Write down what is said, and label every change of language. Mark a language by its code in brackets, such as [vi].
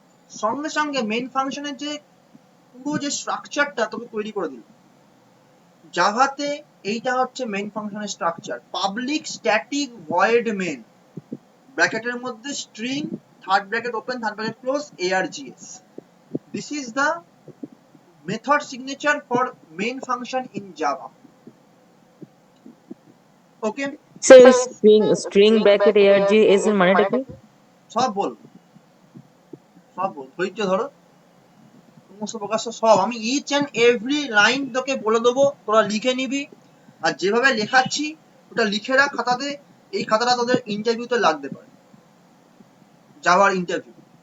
[bn] সঙ্গে সঙ্গে মেন ফাংশনের যে পুরো যে স্ট্রাকচারটা তোকে তৈরি করে দিল জাভাতে, এইটা হচ্ছে মেন ফাংশনের structure. Public static void main, ব্র্যাকেটের মধ্যে string, third bracket open, third bracket close, args. [en] This is the method signature for main function in Java. Okay, [bn] sir string bracket args এর মানেটা কি? সব বল, সব বল, ধৈর্য ধরো, সমস্ত প্রকাশ সব আমি ইচ অ্যান্ড এভরি লাইন তোকে বলে দেবো, তোরা লিখে নিবি। আর যেভাবে লেখাচ্ছি ওটা লিখে রাখ খাতাতে, এই খাতাটা তোদের ইন্টারভিউতে লাগতে পারে, জাভার ইন্টারভিউ।